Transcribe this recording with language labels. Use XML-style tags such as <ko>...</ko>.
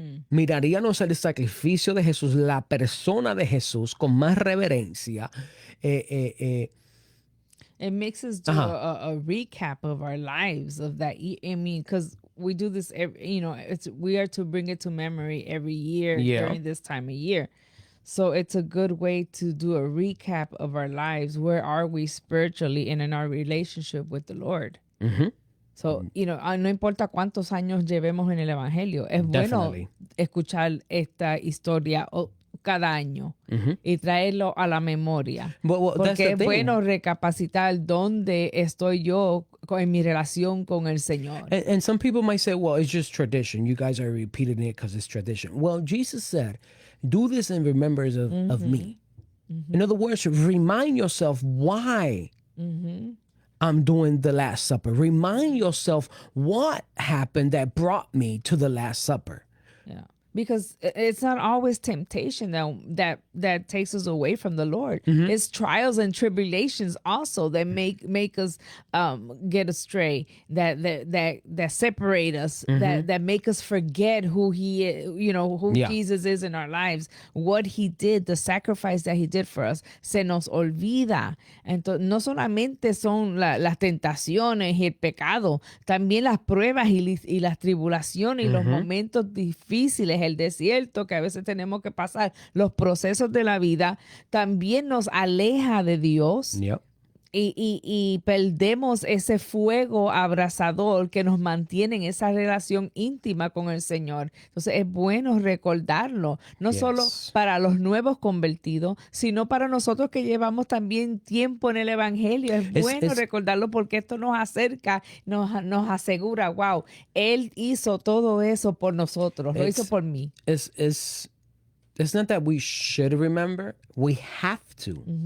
<es>Miraríamos el sacrificio de Jesús, la persona de Jesús, con más reverencia.</es> <en>It makes us do a recap of our lives of that. I mean, because we do this, we are to bring it to memory every year during this time of year. So it's a good way to do a recap of our lives. Where are we spiritually and in our relationship with the Lord?</en> <es>So, no importa cuántos años llevemos en el Evangelio, es</es> <en>Definitely.</en> <es>bueno escuchar esta historia cada año y traerlo a la memoria. Porque es bueno recapacitar dónde estoy yo en mi relación con el Señor.</es> <en>And some people might say, well, it's just tradition. You guys are repeating it because it's tradition. Well, Jesus said, do this in remembrance of me. In other words, remind yourself why I'm doing the Last Supper. Remind yourself what happened that brought me to the Last Supper. Yeah. Because it's not always temptation that takes us away from the Lord. It's trials and tribulations also that make us get astray, that separate us, that make us forget who He is, who Jesus is in our lives, what He did, the sacrifice that He did for us.</en> <es>Se nos olvida. Entonces, no solamente son las tentaciones y el pecado, también las pruebas y las tribulaciones y los momentos difíciles, el desierto que a veces tenemos que pasar, los procesos de la vida, también nos aleja de Dios.</es> <en>Yep.</en> <es>Y perdemos ese fuego abrasador que nos mantiene en esa relación íntima con el Señor. Entonces es bueno recordarlo, no solo para los nuevos convertidos, sino para nosotros que llevamos también tiempo en el Evangelio. Es bueno recordarlo porque esto nos acerca, nos asegura, wow, Él hizo todo eso por nosotros, lo hizo por mí.</es> <en>It's not that we should remember, we have to.</en>